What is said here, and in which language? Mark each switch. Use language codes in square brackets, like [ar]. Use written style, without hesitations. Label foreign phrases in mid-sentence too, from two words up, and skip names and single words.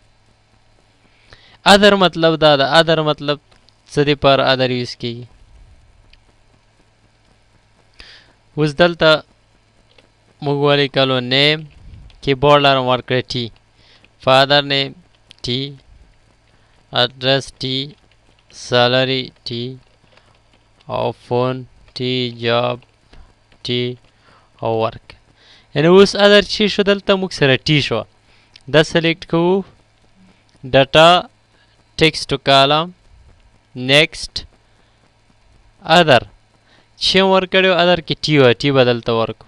[ps] ادر مطلب دا ده. ادر مطلب څه دپاره ادر یوز کیږي؟ اوس دلته موږ ولیکلو نیم، کیبورډ لاره م ورکړی ټي، [en] father name [ps] ټي، [en] address T, salary T, او phone T, job T او work. [ps] یعنی اوس ادر چی شو؟ دلته موږ سره ټي شو. دا سلیکټ کوو، [en] data text to column, [ps] نیکسټ ادر چې ورکړی ادر کې ټي وه، ټي به دلته ورکړو.